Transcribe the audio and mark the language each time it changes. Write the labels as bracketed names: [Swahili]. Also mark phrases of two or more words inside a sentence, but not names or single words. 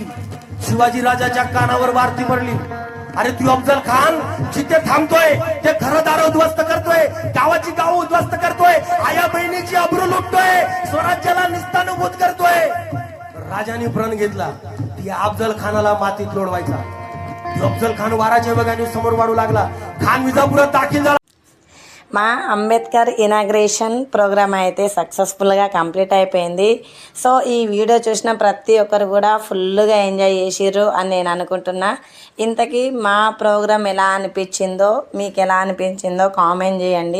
[Marathi] शिवाजी राजाच्या कानावर वारती पडली. अरे तू अफजल खान जिथे थांबतोय ते घरदार उद्ध्वस्त करतोय, गावाची गाव उद्ध्वस्त करतोय, आया बहिणीची अब्रू लुटतोय, स्वराज्याला निस्तानुभूत करतोय. राजाने प्रण घेतला की अफजल खानाला मातीत लोळवायचा. अफजल खान वाराच्या वेगाने समोर वाढू लागला. खान विजापुरात दाखल झाला. [Telugu] మా అంబేద్కర్ [English] inauguration program [Telugu] అయితే [English] successfully complete [Telugu] అయిపోయింది. సో ఈ వీడియో చూసిన ప్రతి ఒక్కరు కూడా [English] fully enjoy [Telugu] చేసిర్రు అని నేను అనుకుంటున్నా. ఇంతకీ మా ప్రోగ్రామ్ ఎలా అనిపించిందో, మీకు ఎలా అనిపించిందో కామెంట్ చేయండి.